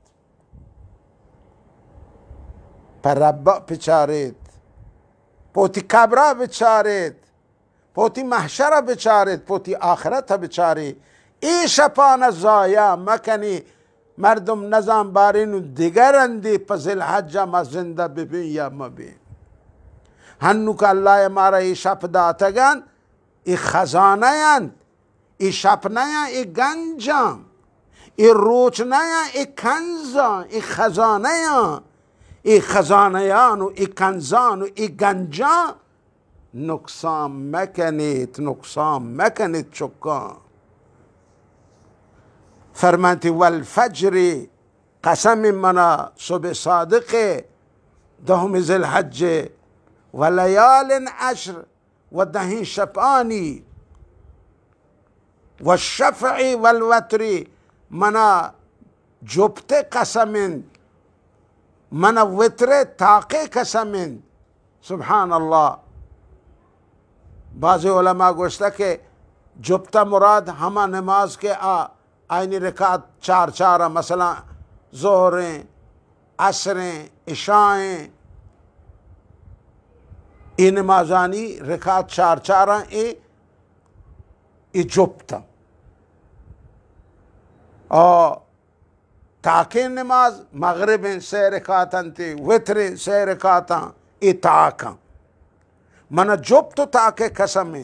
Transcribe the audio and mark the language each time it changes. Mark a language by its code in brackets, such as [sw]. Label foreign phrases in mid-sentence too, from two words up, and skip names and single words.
[bal] پر رب بچارید، پوتی قبره بچارید، پوتی محشر بچارید، پوتی آخرت بچاری. ای شپان ضایع مکنی. مردم نظام بارین و دیگرندی پس الحج ما زنده ببین یا مبین. هنو که اللہ مارا ای شپ داتگن ای خزانه یند، ای شپ نیا ای گنجان، ای روچ نیا ای کنزان، ای خزانه یا ای خزانه یان و ای کنزان و ای گنجان نقصان مکنید، نقصان مکنید چکان. فرمانتی والفجر قسم منا صبح صادق 10 ذی الحج و لیال 10 و 10 شبانی [ar] و الشفع والوتر [bal] منا جبت قسم منا وتر تاقه قسم. [ar] سبحان الله. [bal] بعض علماء گوشتا کہ جبتا مراد ہما نماز کے آئینی رکعت 4 مثلا ظہریں عصریں عشائیں ای نمازانی رکعت 4 ای جبتا اور تاکہ نماز مغربیں 3 رکعتاں تی وتریں 3 رکعتاں ای تاکاں منا جبت تاکہ قسمیں.